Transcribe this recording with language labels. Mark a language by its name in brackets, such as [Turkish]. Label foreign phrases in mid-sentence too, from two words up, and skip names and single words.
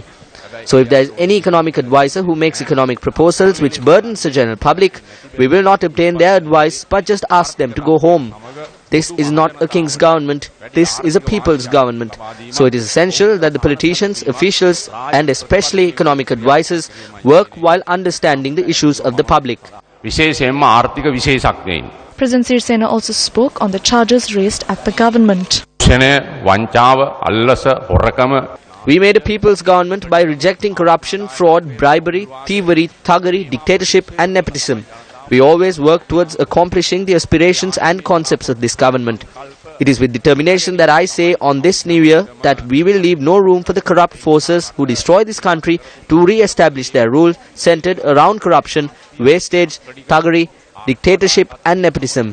[English] So if there is any economic advisor who makes economic proposals which burdens the general public, we will not obtain their advice but just ask them to go home. This is not a king's government, this is a people's government. So it is essential that the politicians, officials and especially economic advisors work while understanding the issues of the public. [Sinhala] විශේෂයෙන්ම ආර්ථික විශේෂඥයින්. [English] President Sirisena also spoke on the charges raised at the government. [Sinhala] වංචාව, අල්ලස, හොරකම. [English] We made a people's government by rejecting corruption, fraud, bribery, thievery, thuggery, dictatorship and nepotism. We always work towards accomplishing the aspirations and concepts of this government. It is with determination that I say on this new year that we will leave no room for the corrupt forces who destroy this country to re-establish their rule centered around corruption, wastage, thuggery, dictatorship and nepotism.